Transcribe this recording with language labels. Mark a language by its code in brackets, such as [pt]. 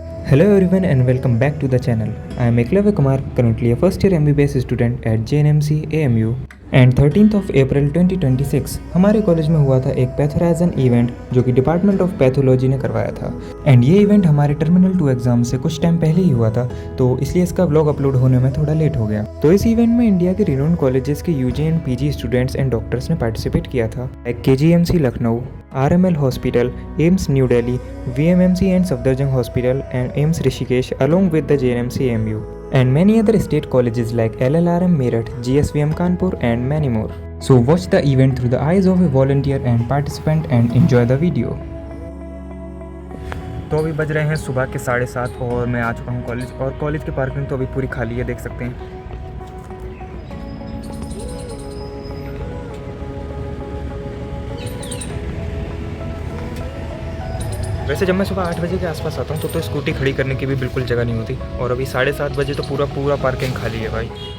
[en] Hello everyone and welcome back to the channel. I am Eklavya Kumar, currently a first year MBBS student at JNMC AMU. [hi] And 13th of April 2026 हमारे college में हुआ था एक पैथोराइजन event जो कि department of pathology ने करवाया था। एंड ये इवेंट हमारे टर्मिनल 2 एग्जाम से कुछ टाइम पहले ही हुआ था, तो इसलिए इसका व्लॉग अपलोड होने में थोड़ा लेट हो गया। तो इस इवेंट में इंडिया के रिनोन कॉलेजेस के UG and PG students and doctors ने पार्टिसिपेट किया था, like KGMC Lucknow, RML hospital, AIIMS new Delhi, VMMC and Safdarjung hospital and AIIMS Rishikesh [en] along with the JNMC AMU and many other state colleges like LLRM Meerut, GSVM Kanpur and many more. So watch the event through the eyes of a volunteer and participant and enjoy the video. [hi] तो अभी बज रहे हैं सुबह के 7:30 और मैं आ चुका हूँ कॉलेज, और कॉलेज की पार्किंग तो अभी पूरी खाली है, देख सकते हैं। वैसे जब मैं सुबह 8 बजे के आसपास आता हूँ तो स्कूटी खड़ी करने की भी बिल्कुल जगह नहीं होती, और अभी 7:30 बजे तो पूरा पार्किंग खाली है भाई।